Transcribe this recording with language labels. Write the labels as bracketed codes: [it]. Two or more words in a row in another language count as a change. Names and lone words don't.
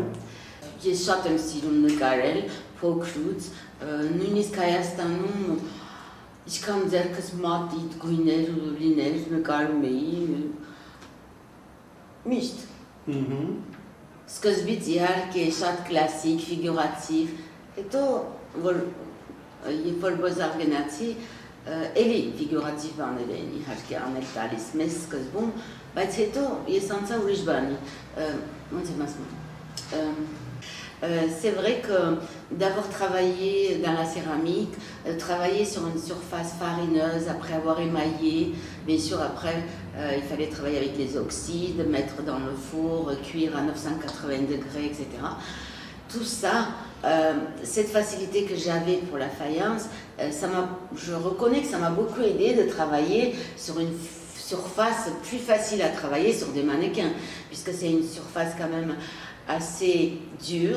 [hy] Ես շատ եմ սիրում նկարել, փոքրուց, նույնիսկ Հայաստանում ինչքան ձեռքս մատիտ գույներ ու լիներ նկարում էի, միշտ։ Սկզբից իհարկե շատ կլասիկ, ֆիգուրատիվ, հետո երբ որ բոզար գնացի, էլի ֆիգուրատիվ բաներ էին իհարկե անել տալիս մեզ սկզբում, բայց հետո ես անցա ուրիշ բանի, ոնց եմ ասում, [fr] c'est vrai que d'avoir travaillé dans la céramique, travailler sur une surface farineuse après avoir émaillé, bien sûr après il fallait travailler avec les oxydes, mettre dans le four, cuire à 980 degrés, etc. Tout ça, cette facilité que j'avais pour la faïence, je reconnais que ça m'a beaucoup aidé de travailler sur une surface plus facile à travailler sur des mannequins, puisque c'est une surface quand même assez dure.